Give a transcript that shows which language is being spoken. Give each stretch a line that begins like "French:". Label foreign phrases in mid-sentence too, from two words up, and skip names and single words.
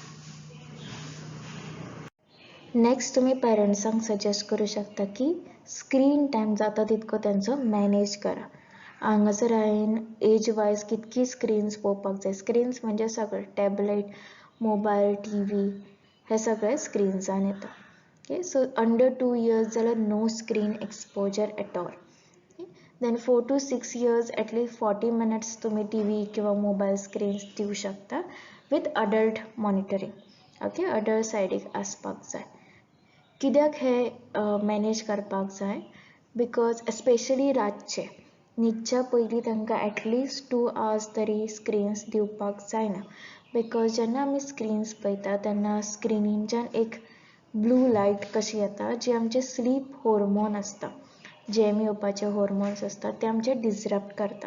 Konkani: नेक्स्ट तुम्ही पेरंट्सांक सजेस्ट करू शकता की
English: screen time
Konkani: जाता तितको त्यांचो मॅनेज करा. हांगासर हांवें
English: age wise
Konkani: कितकी स्क्रीन्स पळोवपाक जाय. स्क्रीन्स म्हणजे सगळे
English: tablet, mobile, TV
Konkani: हे सगळे स्क्रीन्सान येता.
English: okay, so under 2 years जाल्यार no screen exposure at all. then 4 to 6 years atleast 40 minutes
Konkani: तुम्ही TV किंवा
English: mobile screens
Konkani: दिवू शकता
English: with adult monitoring. okay, adult
Konkani: सायडीक आसपाक जाय. कित्याक हे मॅनेज करपाक जाय,
English: because especially
Konkani: रातचे न्हिदच्या पयलीं तांकां
English: atleast 2 hours
Konkani: तरी स्क्रीन्स दिवपाक जायना. बिकॉज जेन्ना आमी स्क्रीन्स पळयता तेन्ना स्क्रिनींच्यान एक
English: blue light
Konkani: कशी येता जी आमचे
English: sleep hormone
Konkani: असता, झेम येवपाचे हॉर्मोन्स असता ते आमचे डिसरप्ट करता.